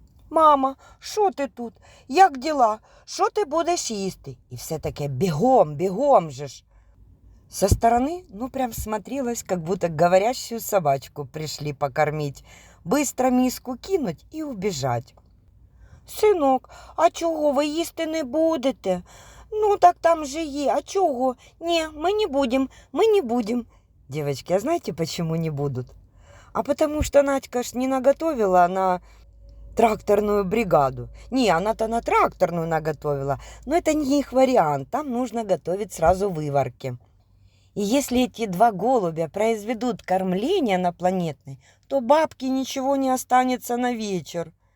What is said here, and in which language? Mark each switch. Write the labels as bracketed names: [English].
[Ukrainian] Мама, що ти тут? Як діла? Що ти будеш їсти? І все таке бегом же ж. [Russian] Со стороны, прям смотрелось, как будто говорящую собачку пришли покормить. Быстро миску кинуть и убежать. [Ukrainian] Синок, а чого ви їсти не будете? Ну, так там же є. А чого? Не, [Russian] мы не будем. Девочки, а знаете, почему не будут? А потому что Надька ж не наготовила на тракторную бригаду. Не, она-то на тракторную наготовила, но это не их вариант. Там нужно готовить сразу выварки. И если эти 2 голубя произведут кормление на планетной, то бабке ничего не останется на вечер.